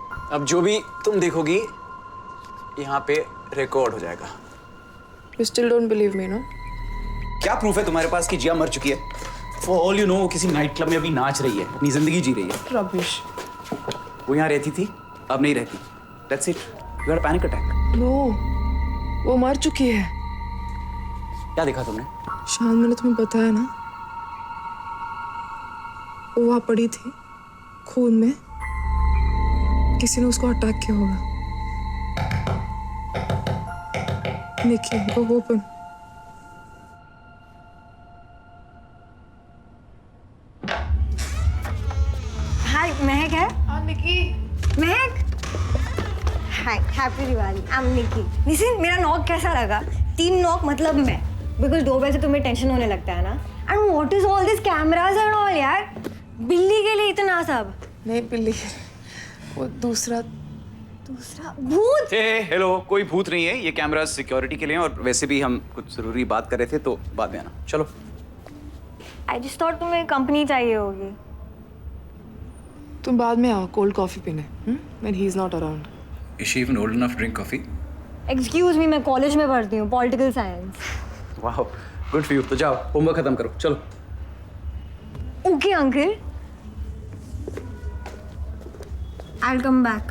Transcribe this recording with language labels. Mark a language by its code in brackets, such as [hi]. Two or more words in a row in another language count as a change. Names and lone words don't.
[hi] अब जो भी तुम देखोगी यहाँ पे रिकॉर्ड हो जाएगा। [en] You still don't believe me, no? [hi] क्या प्रूफ है तुम्हारे पास कि जिया मर चुकी है? [en] For all you know, [hi] वो किसी नाइट क्लब में अभी नाच रही है, अपनी जिंदगी जी रही है। [en] Rubbish. [hi] वो यहाँ रहती थी, अब नहीं रहती। [en] That's it. You had a panic attack. No, [hi] वो मर चुकी है। क्या देखा तुमने? शान, मैंने तुम्हें बताया ना, वो वहाँ पड़ी थी, खून में। किसी ने उसको अटैक किया होगा। निकी, [en] go open. [hi] हाय, महक है? हाँ, निकी। [en] महक? Hi, Happy Diwali. I am Nikki. [hi] निसिन, मेरा नॉक कैसा लगा? 3 नॉक मतलब मैं। बिकॉज 2 बजे तुम्हें टेंशन होने लगता है ना। [en] and what is all this cameras and all [hi] यार? बिल्ली के लिए इतना सब? नहीं बिल्ली, वो दूसरा भूत। हेलो, कोई भूत नहीं है, ये कैमरा सिक्योरिटी के लिए है और वैसे भी हम कुछ जरूरी बात कर रहे थे तो बाद में आना। चलो। [en] I just thought [hi] तुम्हें कंपनी चाहिए होगी। तुम बाद में आओ कोल्ड कॉफी पीने, [en] when he is not around. Is she even old enough to drink coffee? excuse me, [hi] मैं कॉलेज में पढ़ती हूँ, [en] political science. वाह, good for you. [hi] तो जाओ, होमवर्क खत्म करो, चलो। [en] Okay uncle, I will come back.